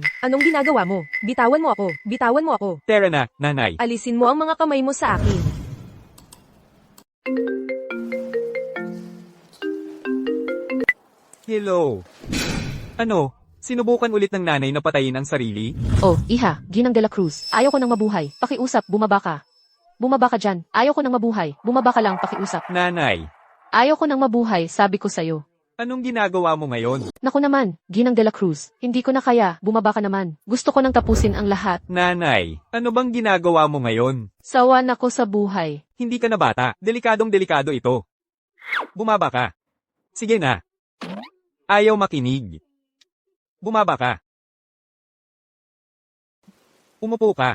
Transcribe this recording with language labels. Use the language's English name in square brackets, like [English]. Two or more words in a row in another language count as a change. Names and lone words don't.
[Filipino] Anong ginagawa mo? Bitawan mo ako. Bitawan mo ako. Tara na, nanay. Alisin mo ang mga kamay mo sa akin. Hello. Ano? Sinubukan ulit ng nanay na patayin ang sarili? Oh, iha, Ginang de la Cruz. Ayaw ko nang mabuhay. Pakiusap, bumaba ka. Bumaba ka dyan. Ayaw ko nang mabuhay. Bumaba ka lang, pakiusap. Nanay, Ayaw ko nang mabuhay, sabi ko sa'yo. anong ginagawa mo ngayon? Naku naman, Ginang de la Cruz. Hindi ko na kaya, bumaba ka naman. Gusto ko nang tapusin ang lahat. Nanay, ano bang ginagawa mo ngayon? Sawa na ko sa buhay. Hindi ka na bata. Delikadong delikado ito. Bumaba ka. Sige na. Ayaw makinig. Bumaba ka. Umupo ka.